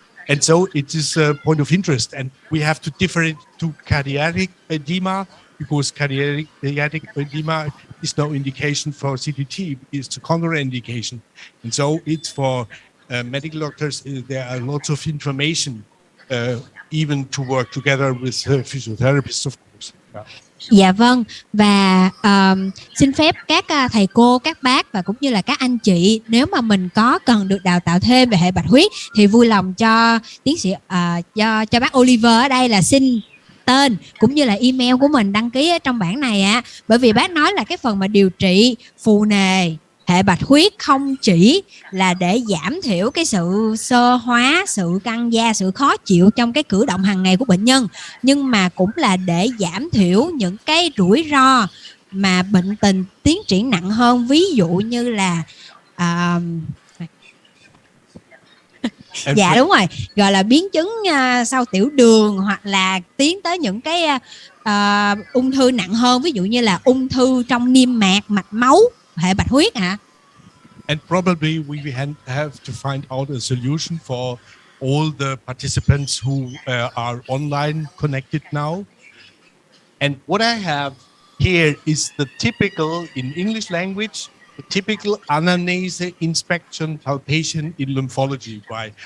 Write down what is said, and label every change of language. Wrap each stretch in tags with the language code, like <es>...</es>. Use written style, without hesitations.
<en>And so it is a point of interest. And we have to differentiate to cardiac edema, because cardiac edema is no indication for CTT, it's a contraindication. And so it's for medical doctors, there are lots of information, even to work together with physiotherapists, of course. Yeah.</en> <vi>Dạ vâng, và xin phép các thầy cô, các bác và cũng như là các anh chị, nếu mà mình có cần được đào tạo thêm về hệ bạch huyết thì vui lòng cho tiến sĩ cho bác Oliver ở đây là xin tên cũng như là email của mình đăng ký ở trong bảng này ạ. Bởi vì bác nói là cái phần mà điều trị phù nề hệ bạch huyết không chỉ là để giảm thiểu cái sự xơ hóa, sự căng da, sự khó chịu trong cái cử động hàng ngày của bệnh nhân, nhưng mà cũng là để giảm thiểu những cái rủi ro mà bệnh tình tiến triển nặng hơn, ví dụ như là dạ đúng rồi, gọi là biến chứng sau tiểu đường, hoặc là tiến tới những cái ung thư nặng hơn, ví dụ như là ung thư trong niêm mạc, mạch máu, hệ bạch huyết ạ.</vi> <en>And probably we have to find out a solution for all the participants who are online connected now. And what I have here is the typical, in English language, the typical anamnesis inspection palpation in lymphology. Why?</en>